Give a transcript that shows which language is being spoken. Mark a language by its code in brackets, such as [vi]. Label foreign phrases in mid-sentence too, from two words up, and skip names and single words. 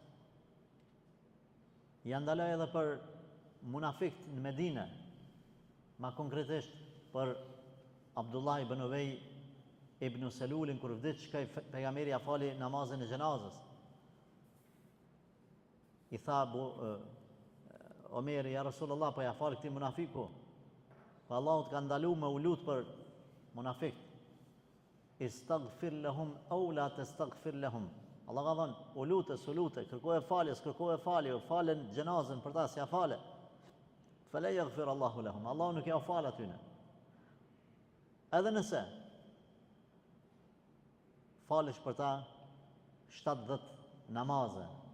[sq] Janë ndaloj edhe për munafikt në Medine, ma konkretisht për Abdullah ibn Ubej ibn Selulin, kur vdiq shkaj pejgamberi ja fali namazin e gjenazës. I tha Omeri, ja Rasulullah, po ja fali këti munafiku. Po Allahu të ka ndalu me u lut për munafikt. [ar] استغفر لهم أو لا تستغفر لهم. [sq] Allah ka thënë, u lute, kërkoje falje, falen gjenazën për ta, si ja fale. [ar] فلن يغفر الله لهم. [sq] Allahu nuk ja fal atyne. Edhe nëse falesh për ta 70 namaze.